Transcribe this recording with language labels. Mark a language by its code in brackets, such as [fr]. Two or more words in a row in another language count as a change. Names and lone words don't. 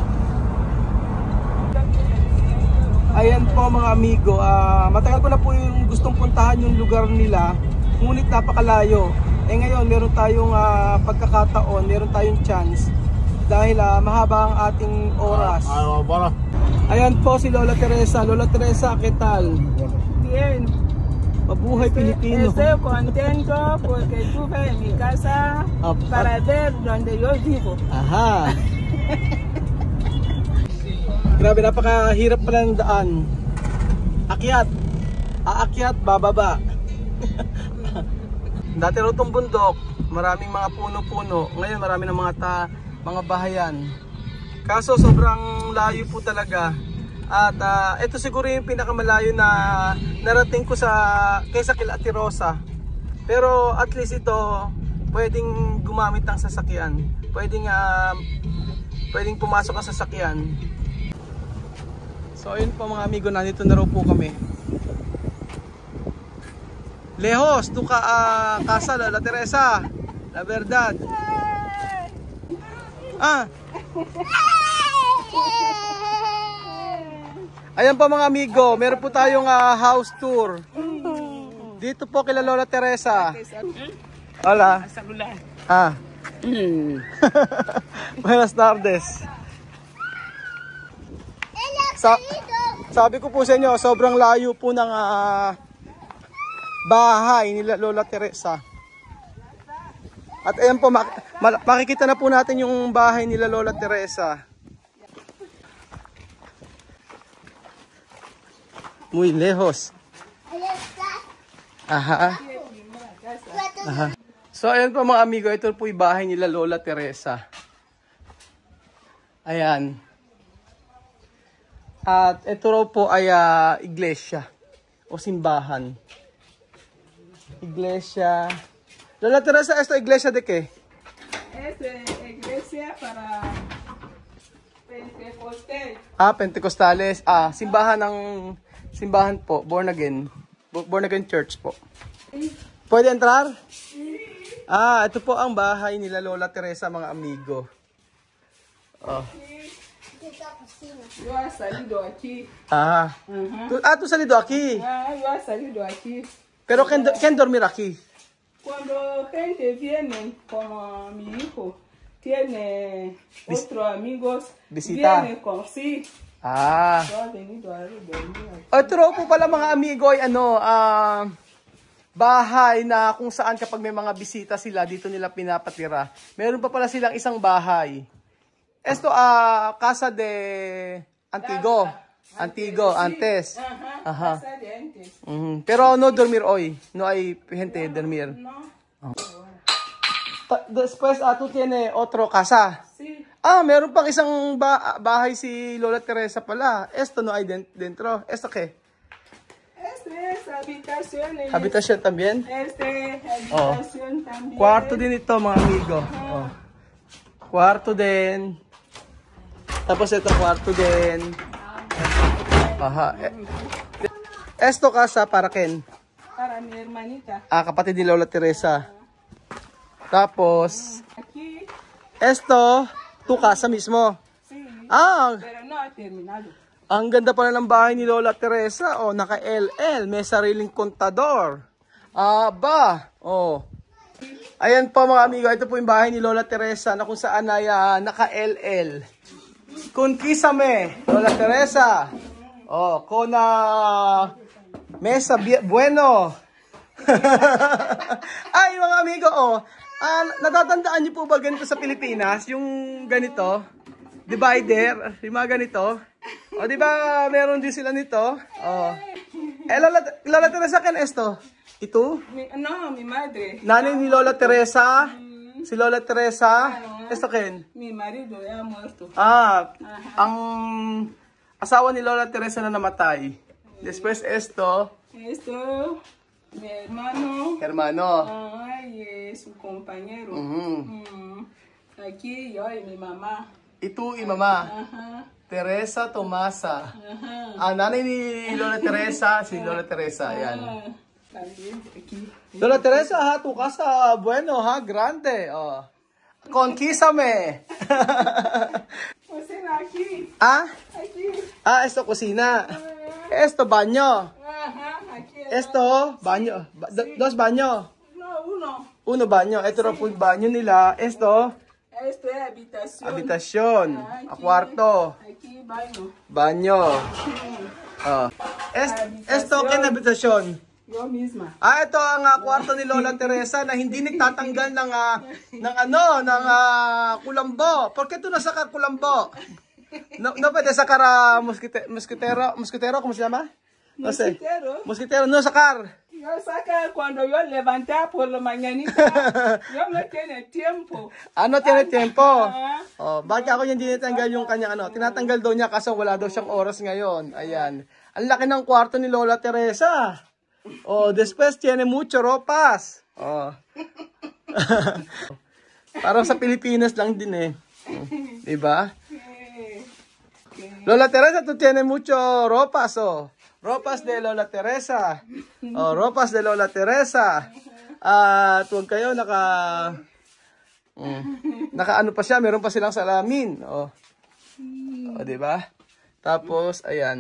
[tl] Ayan po mga amigo, matagal ko na po yung gustong puntahan yung lugar nila, ngunit napakalayo. Ngayon meron tayong pagkakataon, meron tayong chance dahil mahaba ang ating oras. Ayan po si Lola Teresa. Lola Teresa, [es] ¿qué tal? Bien. [tl] Mabuhay Pilipino. [es] Estoy contento porque estuve en mi casa para ver donde yo vivo. Aha. [tl] Grabe, napakahirap pala ng daan. Akyat. Aakyat, bababa. Dati raw itong bundok, maraming mga puno-puno. Ngayon marami ng mga bahayan. Kaso sobrang layo po talaga. At ito siguro yung pinakamalayo na narating ko kaysa kila Ate Rosa. Pero [en] at least [tl] ito pwedeng gumamit ng sasakyan. Pwedeng pumasok ang sasakyan. So ayun po mga amigo, nandito na raw po kami. [es] Lejos, tu casa La Teresa. La verdad. [tl] Ayan po mga amigo, meron po tayong [en] house tour. [tl] Dito po kila Lola Teresa. [es] Hola. Buenas tardes. [tl] Sabi ko po sa inyo, sobrang layo po ng bahay ni Lola Teresa. At ayan po, makikita na po natin yung bahay ni Lola Teresa. [es] Muy lejos. Aha. [tl] So ayan po mga amigo, ito po yung bahay nila Lola Teresa. Ayan. At ito raw po ay iglesia o simbahan. [es] Iglesia. Lola Teresa, esta iglesia de qué? Es iglesia para Pentecostal. Pentecostales. [tl] Simbahan po, [en] born again church [tl] po. [es] Pwede entrar? [tl] Ito po ang bahay nila Lola Teresa, mga amigo. [es] Yo he salido aquí. Tú salido aquí. Yo he salido aquí. Pero ¿quién dormir aquí? Cuando gente viene, como mi hijo tiene otros amigos, visita. Viene con sí. [tl] Ito raw po pala mga amigo ay bahay na kung saan kapag may mga bisita sila, dito nila pinapatira. Meron pa pala silang isang bahay. [es] Esto casa de Antigo, antes. Casa de antes. Pero no dormir hoy, no hay gente dormir. No. Después tú tiene otro casa. Sí. [tl] Meron pang isang bahay si Lola Teresa pala. [es] Esto no hay dentro. ¿Esto qué? Este es habitación. Habitación también? Habitación también. [tl] Kwarto din ito mga amigo. Kwarto din. Tapos ito kwarto din. [es] Esto casa para quién? Para mi hermanita. [tl] Kapatid ni Lola Teresa. Tapos [es] Aquí. Esto, tu casa mismo. Sí. Pero no ha terminado. [tl] Ang ganda pala ng bahay ni Lola Teresa. Naka-LL. May sariling kontador. Ayan po mga amigo. Ito po yung bahay ni Lola Teresa na kung saan ay naka-LL. [es] Conquísame, Lola Teresa. Oh, con Mesa Bueno. [tl] Ay, mga amigo, natatandaan niyo po ba ganito sa Pilipinas? Yung ganito, divider, yung mga ganito. O, di ba meron din sila nito? Oh. Lola Teresa, [es] ¿quién esto? ¿Ito? No, mi madre. [tl] Nanay ni Lola Teresa. Si Lola Teresa. [es] ¿Esto quién? Mi marido ya muerto. [tl] Ang asawa ni Lola Teresa na namatay. [es] Después esto. Esto, mi hermano. Hermano. Ay, su compañero. Aquí yo y mi mamá. [tl] Ito y mamá. Ajá. [es] Teresa Tomasa. Ajá. [tl] Nanay ni Lola Teresa, si Lola Teresa, yan. [es] También aquí. Lola Teresa, ha, tu casa, bueno, ha, grande. Oh. Conquísame. Cocina aquí. Aquí. Esto cocina. Esto baño. Ajá, aquí. Esto baño. Dos baño. No, uno. Uno baño. [tl] Ito raw po yung banyo nila. [es] Esto, Esto es habitación. habitasyon. Aquí, [tl] Kwarto. [es] Aquí baño. Banyo. Oh. Esto, kin habitasyon. Yo misma. [tl] Ito ang kwarto ni Lola Teresa na hindi nagtatanggal ng kulambo. [es] ¿Por qué tú no sacas kulambo? No puede sacar mosquitero, ¿cómo se llama? No sé. Mosquitero, no sacar. Yo saca cuando yo levantaba por la mañanita. Yo no tiene tiempo. No tiene tiempo. [tl] Bakit ako hindi tinatanggal yung kanyang tinatanggal daw niya kasi wala daw siyang oras ngayon. Ayan. Ang laki ng kwarto ni Lola Teresa. [es] Después tiene mucho ropas. [tl] Parang sa Pilipinas lang din eh. Diba? Lola Teresa, [es] tú tienes mucho ropas, Ropas de Lola Teresa. Ropas de Lola Teresa. [tl] Huwag kayo naka ano pa siya, meron pa silang salamin. Diba? Tapos, ayan.